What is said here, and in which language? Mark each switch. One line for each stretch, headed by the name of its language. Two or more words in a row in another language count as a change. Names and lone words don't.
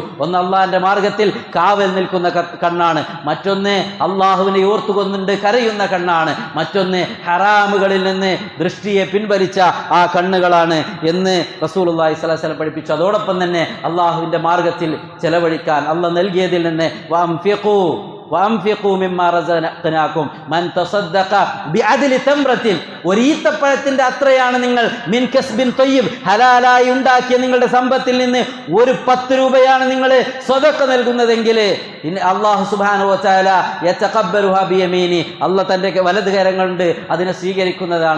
Malayalam: ഒന്ന് അള്ളാഹിന്റെ മാർഗത്തിൽ കാവൽ നിൽക്കുന്ന കണ്ണാണ്, മറ്റൊന്ന് അള്ളാഹുവിനെ ഓർത്തുകൊണ്ടുണ്ട് കരയുന്ന കണ്ണാണ്, മറ്റൊന്ന് ഹറാമുകളിൽ നിന്ന് ദൃഷ്ടിയെ പിൻവലിച്ച ആ കണ്ണുകളാണ് എന്ന് റസൂലുള്ളാഹി
Arabic: صلى الله عليه وسلم
Malayalam: പഠിപ്പിച്ചു. അതോടൊപ്പം തന്നെ അള്ളാഹുവിന്റെ മാർഗത്തിൽ ചെലവഴിക്കാൻ അള്ളാഹ് നൽകിയതിൽ നിന്ന്
Arabic: وأنفقوا مما رزقناكم من تصدق بعدل تمرة.
Malayalam: ഒരു ഈത്തപ്പഴത്തിന്റെ അത്രയാണ് നിങ്ങൾ
Arabic: من كسب طيب,
Malayalam: ഹലാലായി ഉണ്ടാക്കിയ നിങ്ങളുടെ സമ്പത്തിൽ നിന്ന് ഒരു 10 രൂപയാണ് നിങ്ങൾ സ്വതക്ക നൽകുന്നതെങ്കിൽ അല്ലാഹു
Arabic: سبحانه وتعالى يتقبلها بيمينه.
Malayalam: അല്ലാഹ് തന്റെ വലത് കരം കൊണ്ട് അതിനെ സ്വീകരിക്കുന്നതാണ്.